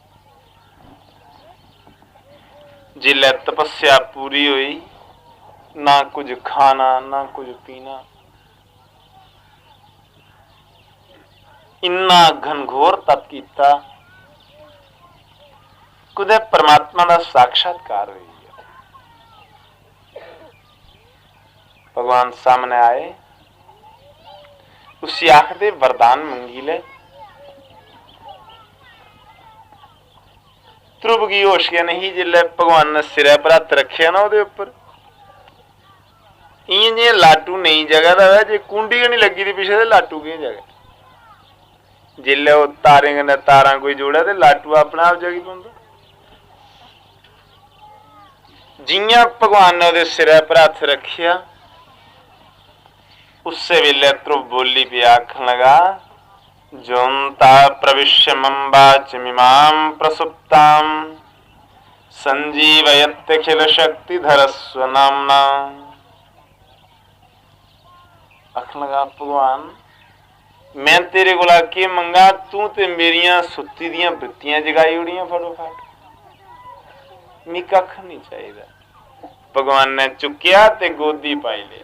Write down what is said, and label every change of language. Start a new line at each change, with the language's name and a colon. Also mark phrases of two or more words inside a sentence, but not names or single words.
Dogri: जिले तपस्या पूरी हुई, ना कुछ खाना ना कुछ पीना, इन्ना घनघोर तप किया, कुदे परमात्मा का साक्षात्कार हुई। भगवान सामने आए, उसी आखदे वरदान मंगी ले। ध्रुव की होश गया नहीं जिले भगवान ने सिरे पर हथ रखे ना उहदे उपर, इं जे लाटू नहीं जगह दा, जे कुंडी नहीं लगी थी पिछले लाटू की जगह। जिले वो तारे कन्नै तारा कोई जोड़ा तो लाटू अपने आप जगी पौंदा। जियां भगवान ने उहदे सिरे पर हथ रखिया, उससे वेले ध्रुव बोली पे आखन लगा
Sanskrit: जोंता प्रविश्य मम्बाच मिमां प्रसुप्तां संजीवयत्यखिल शक्तिधर स्वनामना।
Dogri: आखन लगा भगवान मैं तेरे को के मंगा, तू ते मेरिया सुत्ती दियां वृत्तियां जगाई उड़ियां फटोफट, मी कख नहीं चाहिए। भगवान ने चुकिया ते गोदी पाई लिया।